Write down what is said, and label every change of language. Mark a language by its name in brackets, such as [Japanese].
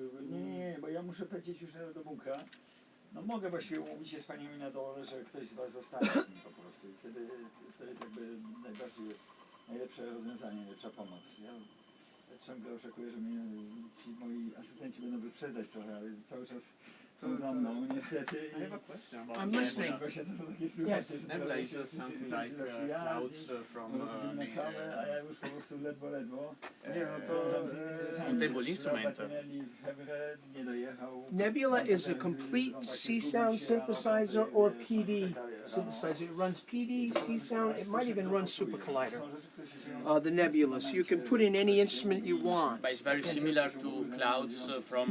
[Polish] Nie, bo ja muszę lecieć już do bunkra. No mogę właściwie umówić się z paniami na dole, że ktoś z was zostanie z nim po prostu. I wtedy to jest jakby najlepsze rozwiązanie, najlepsza pomoc. Ja ciągle oczekuję, że mnie ci moi asystenci będą wyprzedzać trochę, ale cały czas są za mną, niestety. [English] I have a question about I'm listening. [Polish] Właśnie to są takie [English] Yes. [Polish] sytuacje, że [English] Nebula is just something like clouds from [Polish] Robimy na kawę, a ja już po prostu ledwo. Nie, no to... [English] Table instrumental. [Polish] Nie dojechał. [English] Nebula is a complete C-sound synthesizer or PD synthesizer. It runs PD, C-sound, it might even run Super Collider. The Nebula, so you can put in any instrument you want. But it's very similar to clouds from...